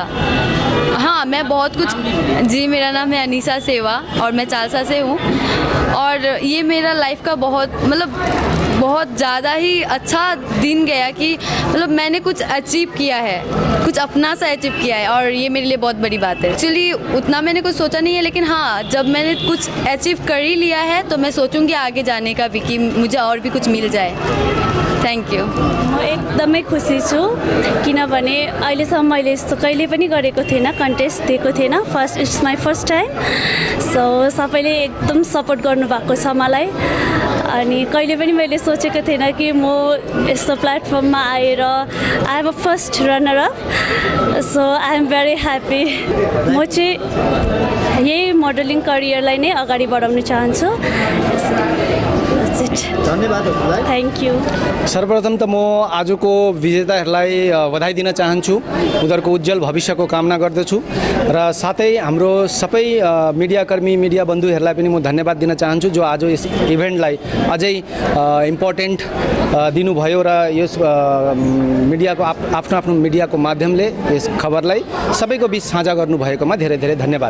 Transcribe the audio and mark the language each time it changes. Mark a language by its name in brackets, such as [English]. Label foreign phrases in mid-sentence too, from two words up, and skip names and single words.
[Hindi] हाँ, मैं बहुत कुछ, जी मेरा नाम है अनीसा सेवा और मैं चालसा से हूँ और ये मेरा लाइफ का बहुत ज़्यादा ही अच्छा दिन गया कि मतलब मैंने कुछ अचीव किया है, कुछ अपना सा अचीव किया है और ये मेरे लिए बहुत बड़ी बात है। एक्चुअली उतना मैंने कुछ सोचा नहीं है, लेकिन हाँ, जब मैंने कुछ अचीव कर ही लिया है तो मैं सोचूंगी आगे जाने का भी कि मुझे और भी कुछ मिल जाए। [English] Thank you. [Nepali] म एकदमै खुसी छु किनभने अहिलेसम्म मैले यस्तो कहिले पनि गरेको थिएन, कन्टेस्ट दिएको थिएन, [English] It's my first time. [Nepali] सो सबैले एकदम सपोर्ट गर्नुभएको छ मलाई अनि कहिले पनि मैले सोचेको थिएन कि म यस्तो प्लेटफर्ममा आएर [English] I am a first runner up, so I am very happy. [Nepali] म चाहिँ यही मोडलिङ करियरलाई नै अगाडि बढाउन चाहन्छु। धन्यवाद। [English] Thank you. [Nepali] सर्वप्रथम त म आजको विजेताहरूलाई बधाई दिन चाहन्छु, उनीहरूको उज्जवल भविष्यको कामना गर्दछु र साथै हाम्रो सबै मिडियाकर्मी मिडिया बन्धुहरूलाई पनि म धन्यवाद दिन चाहन्छु जो आज यस इभेन्टलाई अझै इम्पोर्टेन्ट दिनुभयो र यस मिडियाको आफ्नो मिडियाको माध्यमले यस खबरलाई सबैको बीच साझा गर्नुभएकोमा धेरै धेरै धन्यवाद।